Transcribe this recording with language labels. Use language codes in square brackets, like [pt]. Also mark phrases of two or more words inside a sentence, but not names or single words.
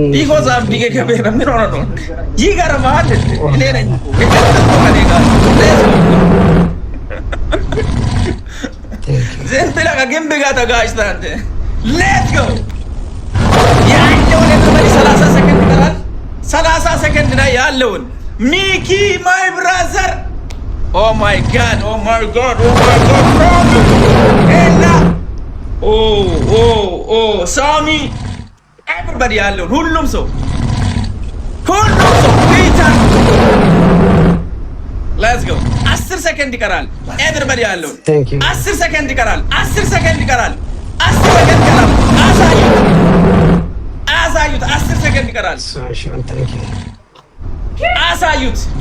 [en] because of [am] ዲገ ከበረ ምን ሆነ ነው ይገርማል። እኔ ነኝ [en] let's go [am] ከግንብ ጋር ተጋጭተህ አንተ። [en] let's go [am] ያለውን ኤቨሪባዲ 30 ሰከንድ ይቀራል። 30 ሰከንድ ላይ ያለውን ሚኪ [en] my brother oh my god oh my god oh my god [am] ኤላ ኦ ኦ ኦ ሳሚ ኤቨሪባዲ ያለውን ሁሉም ሰው ፒተር [en] let's go [am] 10 ሰከንድ ይቀራል። ኤቨሪባዲ ያለውን 10 ሰከንድ ይቀራል። 10 ሰከንድ ይቀራል። 10 ሰከንድ ይቀራል። አሳዩት 10 ሰከንድ ይቀራል። አሳዩት